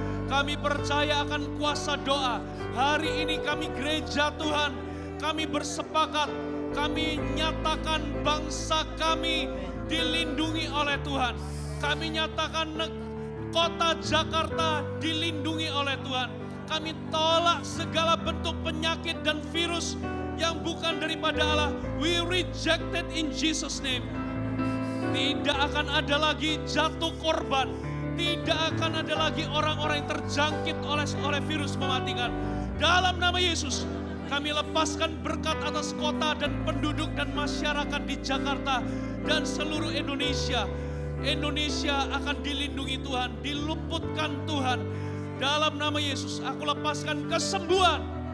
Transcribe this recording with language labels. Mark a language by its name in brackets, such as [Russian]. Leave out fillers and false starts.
[Indonesian] Kami percaya akan kuasa doa. Hari ini kami gereja Tuhan, kami bersepakat, kami nyatakan bangsa kami dilindungi oleh Tuhan. Kami nyatakan kota Jakarta dilindungi oleh Tuhan. Kami tolak segala bentuk penyakit dan virus yang bukan daripada Allah. [English] We reject it in Jesus name. [Indonesian] Tidak akan ada lagi jatuh korban. Tidak akan ada lagi orang-orang yang terjangkit oleh virus mematikan. Dalam nama Yesus, kami lepaskan berkat atas kota dan penduduk dan masyarakat di Jakarta dan seluruh Indonesia. Indonesia akan dilindungi Tuhan, diluputkan Tuhan. Dalam nama Yesus, aku lepaskan kesembuhan